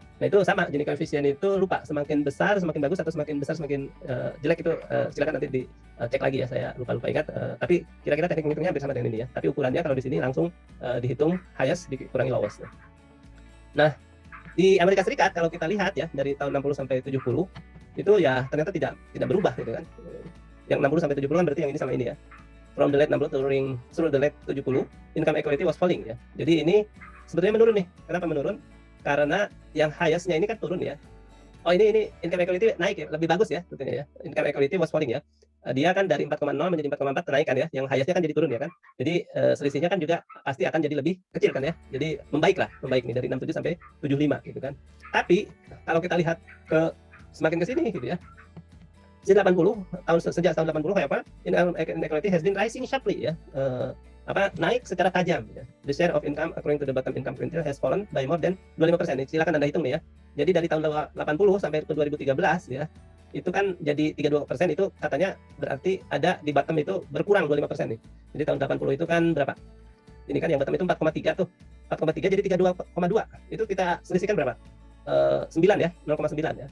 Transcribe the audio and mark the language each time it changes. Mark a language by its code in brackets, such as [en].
[id] Nah itu sama, Gini koefisien itu lupa, semakin besar semakin bagus atau semakin besar semakin jelek itu silakan nanti dicek lagi ya, saya lupa ingat, tapi kira-kira teknik menghitungnya hampir sama dengan ini ya, tapi ukurannya kalau di sini langsung dihitung highest dikurangi lowest. Nah di Amerika Serikat kalau kita lihat ya dari tahun 60 sampai 70 itu ya ternyata tidak berubah gitu kan. Yang 60 sampai 70 kan berarti yang ini sama ini ya. [en] From the late 60 through the late 70, income equality was falling ya. [id] Jadi ini sebetulnya menurun nih. Kenapa menurun? Karena yang highest-nya ini kan turun ya. Oh ini income equality naik ya, lebih bagus ya sebetulnya ya. [en] Income equality was falling ya. [id] Dia kan dari 4,0 menjadi 4,4 kenaikan ya. Yang highest-nya kan jadi turun ya kan. Jadi selisihnya kan juga pasti akan jadi lebih kecil kan ya. Jadi membaik nih dari 67 sampai 75 gitu kan. Tapi kalau kita lihat ke semakin ke sini gitu ya, Sejak 80, [en] however, income inequality has been rising sharply ya. [id] Naik secara tajam ya. [en] The share of income according to the bottom income quintile has fallen by more than 25%. [id] Silakan Anda hitung nih ya. Jadi dari tahun 80 sampai ke 2013 ya, itu kan jadi 32%, itu katanya berarti ada di bottom itu berkurang 25% nih. Jadi tahun 80 itu kan berapa? Ini kan yang bottom itu 4,3 tuh. 4,3 jadi 32,2. Itu kita selisihkan berapa? 9 ya, 0,9 ya.